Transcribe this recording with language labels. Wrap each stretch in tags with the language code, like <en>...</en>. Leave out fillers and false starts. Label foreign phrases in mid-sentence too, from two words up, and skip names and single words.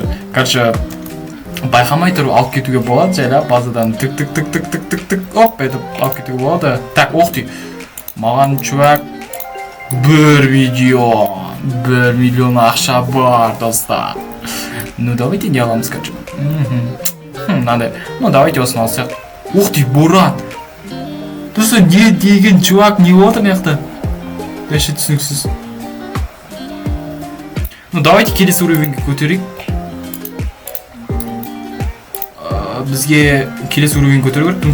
<kk>Короче, байқамай тұрып алып кетуге болады, жайлап базадан тік, оп, етіп алып кетуге болады. Так, оқты. Маған, чувак, бір видео, 1 миллион ақша бар, достар.</kk> <ru>Ну, давайте</ru> <kk>не аламыз, короче.</kk> <ru>Надо. Ну, давайте</ru> <kk>осыны алсақ.</kk> <ru>Ух ты, Бурат!</ru> <kk>Достар, не деген чувак не отыр маяқта? Вообще түсініксіз.</kk> <ru>Ну, давайте</ru> <kk>келесі уровеньге көтерейік. Бізге келесі уровеньге көтеру керек.</kk>